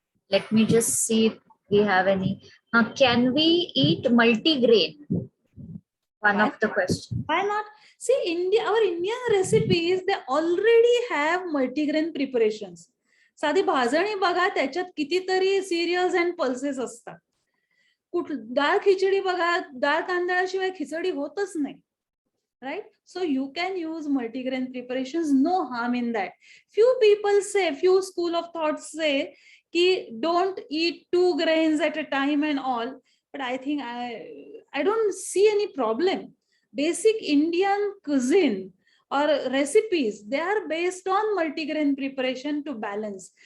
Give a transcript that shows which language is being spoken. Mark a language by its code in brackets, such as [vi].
[en] Let me just see if we have any. Can we eat multigrain? One of the questions. Why not? See, our Indian recipes, they already have multigrain preparations. [mr] साधी भाजणी बघा, त्याच्यात कितीतरी serials and pulses असतात. डाळ खिचडी बघा, डाळ तांदळाशिवाय खिचडी होतच नाही. [en] Right? So you can use multigrain preparations, no harm in that. Few people say, few school of thoughts say, ki don't eat 2 grains at a time and all. But I think I don't see any problem. Basic Indian cuisine or recipes, they are based on multigrain preparation to balance.